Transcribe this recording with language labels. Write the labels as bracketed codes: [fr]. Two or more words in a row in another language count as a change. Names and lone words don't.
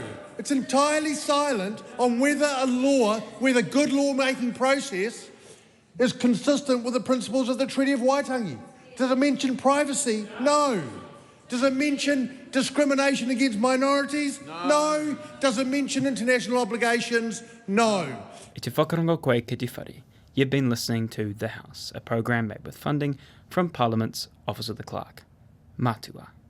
[en] It's entirely silent on whether a good lawmaking process is consistent with the principles of the Treaty of Waitangi. Does it mention privacy? No. Does it mention discrimination against minorities? No. Does it mention international obligations? No. [mi] I te whakarongo koe ki te whare. [en] You've been listening to The House, a program made with funding from Parliament's Office of the Clerk. [mi] Matua.